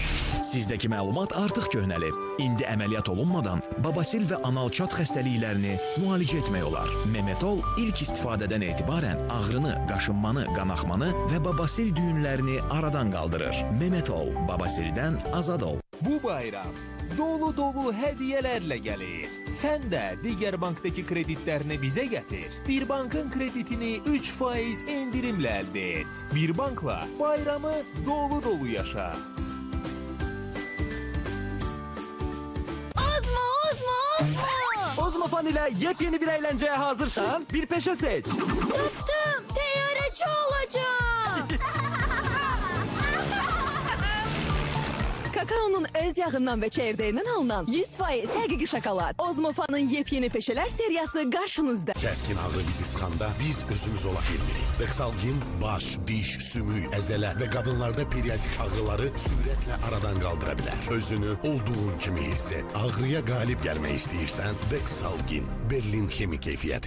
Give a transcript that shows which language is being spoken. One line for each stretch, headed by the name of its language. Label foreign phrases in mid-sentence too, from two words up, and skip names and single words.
Azerbaijani: Sizdəki məlumat artıq köhnəlib. İndi əməliyyat olunmadan babasil və analçat xəstəliklərini müalicə etmək olar. Memetol ilk istifadədən etibarən ağrını, qaşınmanı, qanaxmanı və babasil düyünlərini aradan qaldırır. Memetol, babasildən azad ol.
Turkish: Bu bayram dolu hediyelerle gelir. Sen de diğer banktaki kreditlerini bize getir. Bir bankın kreditini 3% indirimle elde et. Bir bankla bayramı dolu yaşa. Ozmofan ile yepyeni bir eğlenceye hazırsan bir peşe seç. Tuttum, teyyareci olacağım. Kakaonun öz yağından ve çeyreğinden alınan 100% həqiqi şokolad. Ozmofanın yepyeni peşeler seriyası karşınızda.
Azerbaijani: Kəskin ağrı bizi sıxanda biz özümüz ola bilmirik. Dexalgin baş, diş, sümük, əzələ və qadınlarda periodik ağrıları sürətlə aradan qaldıra bilər. Özünü olduğun kimi hiss et. Ağrıya qalib gəlmək istəyirsən, Dexalgin, Berlin Xemi keyfiyyəti.